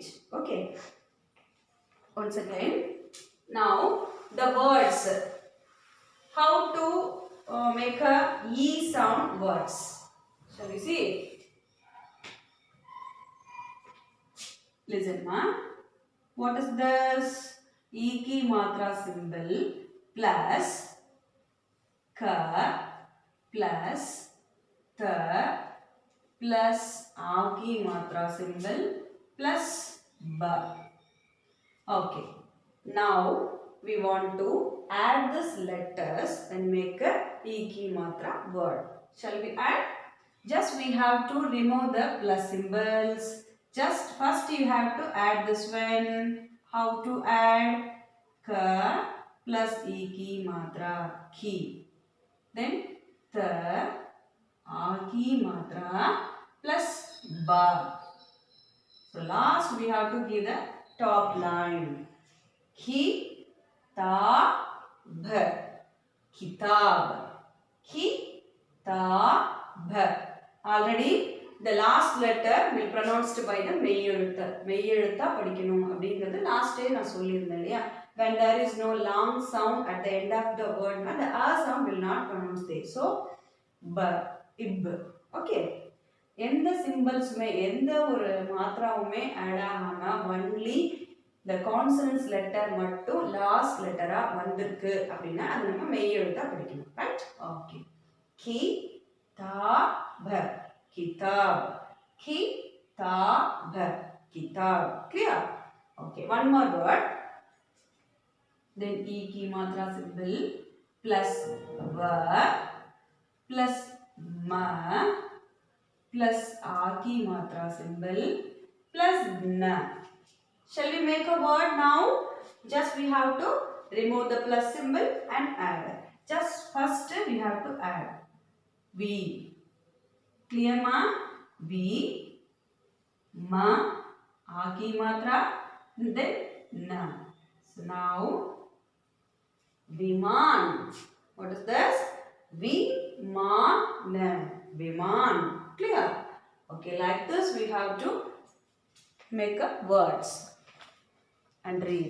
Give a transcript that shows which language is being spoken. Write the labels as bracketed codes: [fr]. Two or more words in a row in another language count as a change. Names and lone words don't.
[en] Okay. Once again. Now, the words. How to make a E sound words. Shall we see? Listen, ma. What is this? [hi] E ki matra [en] symbol plus ka plus ta plus [hi] a ki matra [en] symbol plus ba. Okay. Now we want to add these letters and make a [hi] E ki matra [en] word. Shall we add? Just we have to remove the plus symbols. Just first you have to add this one. How to add? Ka plus [hi] E ki matra ki. [en] Then ta a ki matra plus ba. So last we have to give the top line. Ki ta bh. Kitab. Ki ta bh. Already the last letter will pronounced by the மெய்யெழுத்து. [ta] மெய்யெழுத்தா படிக்கணும் அப்படிங்கிறது [en] last day [ta] நான் சொல்லியிருந்தேன் இல்லையா? [en] When there is no long sound at the end of the word, the a sound will not pronounce there. So, b, ib. [ta] Okay. எந்த symbolsமே எந்த ஒரு மாத்திராவுமே add ஆகாம [en] only the consonants letter [ta] மட்டும் [en] last letter [ta] வந்திருக்கு அப்படின்னா அது நம்ம மெய்யெழுத்தா படிக்கணும். [en] Right? Okay. Kitab. Kitab. Kitab. Kitab. Clear? Okay, one more word. Then [hi] E ki matra [en] symbol plus va plus ma plus [hi] A ki matra [en] symbol plus na. Shall we make a word now? Just we have to remove the plus symbol and add. Just first we have to add. V. Clear ma? V. Ma. [hi] A ki matra. [en] Then na. So now Viman. What is this? Viman. Viman. Clear? Okay, like this we have to make up words and read.